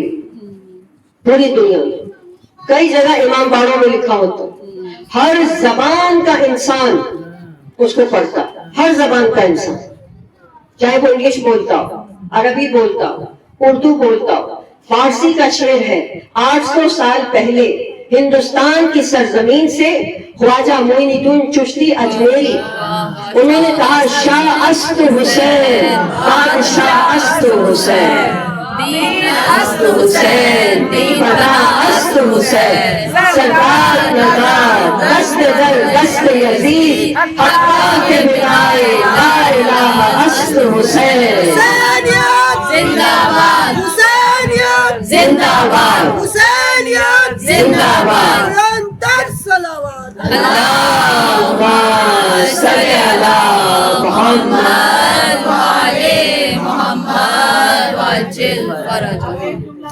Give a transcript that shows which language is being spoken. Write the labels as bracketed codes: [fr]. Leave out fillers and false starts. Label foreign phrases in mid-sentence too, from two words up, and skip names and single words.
[ur] پوری دنیا میں کئی جگہ امام باڑوں میں لکھا ہوتا، ہر زبان کا انسان اس کو پڑھتا، ہر زبان کا انسان، چاہے وہ انگلش بولتا ہو، عربی بولتا ہو، اردو بولتا ہو. فارسی کا شعر ہے، 800 سال پہلے ہندوستان کی سرزمین سے خواجہ معین الدین چشتی اجمیری، انہوں نے کہا [fa] شاہ است حسین بادشاہ است حسین، دین است حسین فدا است حسین، سرکار نگار دست در دست یزید، حقا کے بنائے لا الہ است حسین. [ur] حسینیت زندہ باد، حسینیت زندہ باد، حسینیت زندہ باد. [fa] بلند تر صلوات. [ar] اللہم صلی علی محمد وعلی محمد وعجل فرجہ.